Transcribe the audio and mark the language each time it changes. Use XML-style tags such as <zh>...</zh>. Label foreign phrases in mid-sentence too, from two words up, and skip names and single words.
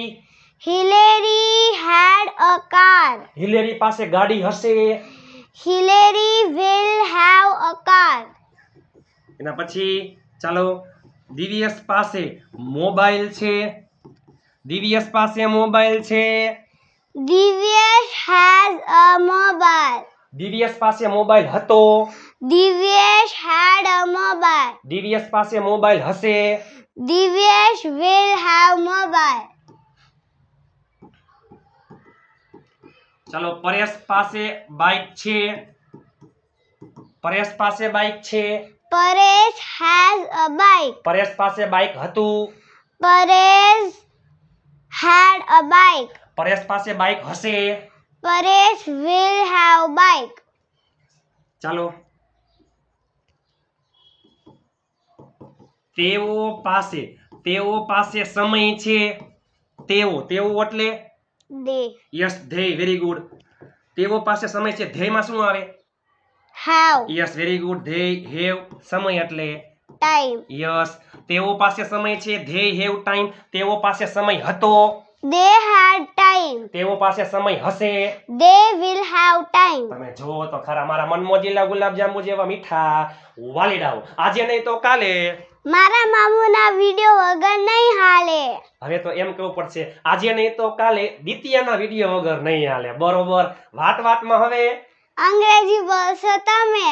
<en>Hillary had a car.</en> <gu>હિલેરી પાસે ગાડી હશે.</gu> <en>Hillary will have a car.</en> <gu>એના પછી ચાલો, દિવ્યેશ પાસે મોબાઈલ છે. દિવ્યેશ પાસે મોબાઈલ છે.</gu> <en>Divyesh has a mobile.</en> <gu>દિવ્યેશ પાસે મોબાઈલ હતો.</gu> <en>Divyesh had a mobile.</en> <gu>દિવ્યેશ પાસે મોબાઈલ હશે.</gu> <en>Divyesh will have mobile.</en> <gu>ચાલો, પરેશ પાસે બાઇક છે. પરેશ પાસે બાઇક છે.</gu> <en>Paresh has a bike.</en> <gu>પરેશ પાસે બાઇક હતું.</gu> <en>Paresh had a bike.</en> <gu>પરેશ પાસે બાઇક હશે.</gu> <en>Paresh will have bike.</en> <gu>ચાલો, તેઓ પાસે સમય છે. તેઓ એટલે</gu> <en>They</en> <gu>યસ, ધ્યેય.</gu> <en>very good.</en> <gu>તેઓ પાસે સમય છે. ધ્યેયમાં શું આવે?</gu> <en>have</en> <gu>યસ,</gu> <en>very good. they have</en> <gu>સમય એટલે</gu> <en>time.</en> <gu>યસ, તેઓ પાસે સમય છે.</gu> <en>they have time.</en> <gu>તેઓ પાસે સમય હતો.</gu> <en>They had time.</en> <gu>તેઓ પાસે સમય હશે.</gu> <en>They will have time.</en> <gu>તમે જો તો ખરા, મારા મનમોજીલા ગુલાબજાંબુ જેવા મીઠા વાલીડાઓ. આજે નહીં તો કાલે. મારા મામુના વિડિયો વગર નહીં હાલે. હવે તો એમ કેવું પડશે, આજે નહીં તો કાલે દિત્યાના વિડીયો વગર નહીં હાલે. બરોબર. વાતમાં હવે અંગ્રેજી બોલશો તમે.</gu>